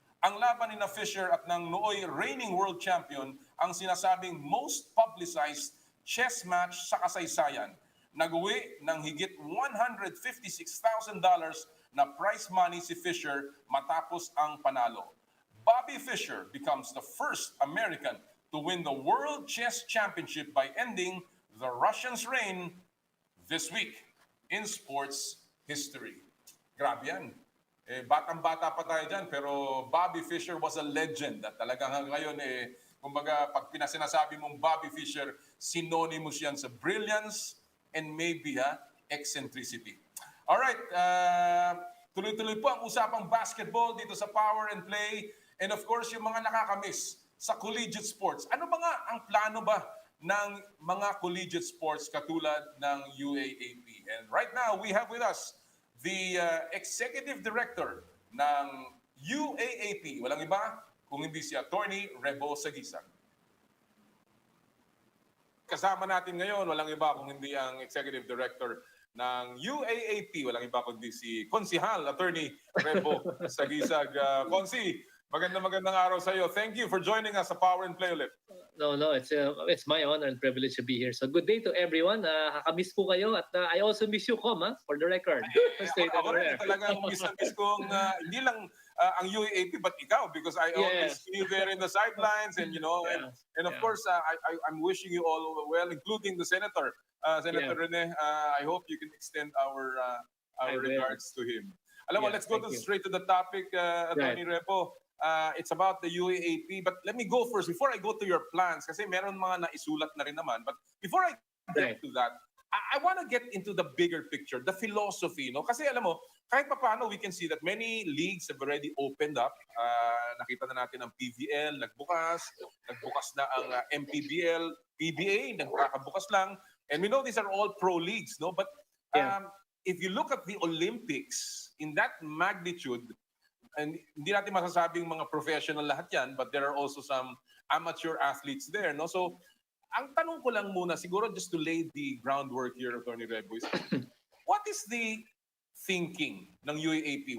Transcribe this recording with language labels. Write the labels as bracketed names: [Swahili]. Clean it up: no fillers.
[Filipino] Ang laban ni na Fisher at ng nooy reigning world champion ang sinasabing most publicized chess match sa kasaysayan. Nag-uwi ng higit $156,000 na prize money si Fisher matapos ang panalo. [English] Bobby Fischer becomes the first American to win the World Chess Championship by ending the Russians' reign this week in sports history. [Filipino] Grabe yan. Batang-bata pa tayo dyan, pero [English] Bobby Fischer was a legend. [Filipino] At talagang hanggang ngayon, kumbaga, pag pinasinasabi mong Bobby Fischer, synonymous yan sa [English] brilliance and maybe eccentricity. [Filipino] Alright, tuloy-tuloy po ang usapang basketball dito sa Power and Play. [English] And of course, [Filipino] yung mga nakakamiss sa collegiate sports. Ano ba nga ang plano ba ng mga collegiate sports katulad ng UAAP? [English] And right now, we have with us the Executive Director ng UAAP. [Filipino] Walang iba kung hindi si Attorney Rebo Saguigag. Kasama natin ngayon, walang iba kung hindi ang Executive Director ng UAAP. Walang iba kundi si Konsihal, Attorney Rebo Saguigag. Konsi, magandang araw sa iyo. [English] Thank you for joining us sa Power and Play ulit. No, it's my honor and privilege to be here. So good day to everyone. [Filipino] Kakamiss po kayo at [English] I also miss you, for the record. [Filipino] Ako rin, talagang miss kong hindi lang ang UAAP [English] but ikaw because I always see you there in the sidelines and and of course I'm wishing you all well, including the Senator Rene. I hope you can extend our regards to him. Alam mo, let's go straight to the topic, Attorney Repo. It's about the UAAP, but let me go first before I go to your plans [Filipino] kasi meron mga naisulat na rin naman. [English] But before I get to that, I want to get into the bigger picture, the philosophy, no? [Filipino] Kasi alam mo, kahit papaano [English] we can see that many leagues have already opened up. [Filipino] Nakita na natin ang PVL, nagbukas na ang MPBL, PBA, nagkakabukas lang. [English] And we know these are all pro leagues, no? But if you look at the Olympics in that magnitude, and [Filipino] hindi natin masasabing mga professional lahat yan, [English] but there are also some amateur athletes there, no? So, [Filipino] ang tanong ko lang muna, [English] siguro just to lay the groundwork here, Attorney Rebo, is what is the thinking ng UAAP?